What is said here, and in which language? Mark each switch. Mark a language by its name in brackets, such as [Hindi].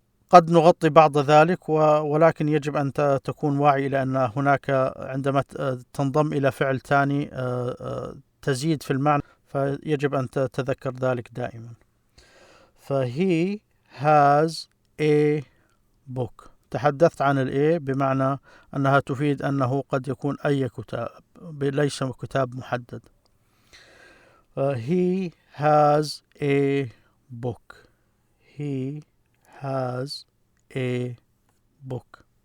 [Arabic] قد نغطي بعض ذلك، ولكن يجب أن تكون واعي إلى أن هناك عندما تنضم إلى فعل ثاني تزيد في المعنى، فيجب أن تتذكر ذلك دائما. فهي [English] has a book. [Arabic] تحدثت عن ال A بمعنى أنها تفيد أنه قد يكون أي كتاب، ليس كتاب محدد. [English] He has a book. He has a book.